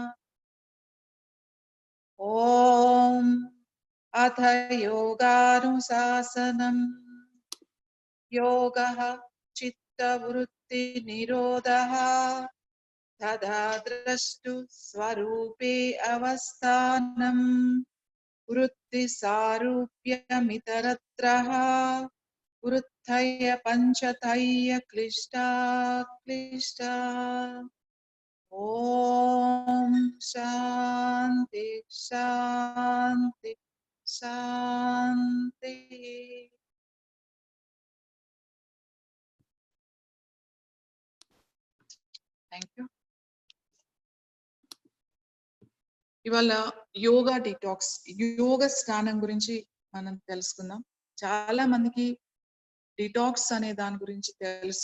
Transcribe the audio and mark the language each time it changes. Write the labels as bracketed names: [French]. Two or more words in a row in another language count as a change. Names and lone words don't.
[Sanskrit] ओम् अथ योगानुशासनम् योगः चित्तवृत्ति निरोधः तदा द्रष्टु स्वरूपे अवस्थानं वृत्ति सारूप्यमितरत्रः वृत्तय पंचतय क्लिष्टा क्लिष्टा. ओम शांति शांति शांति. [English] Thank you. [Telugu] ఇవాళ యోగా డిటాక్స్, యోగ స్నానం గురించి మనం తెలుసుకుందాం. చాలా మందికి డిటాక్స్ అనే దాని గురించి తెలుసు.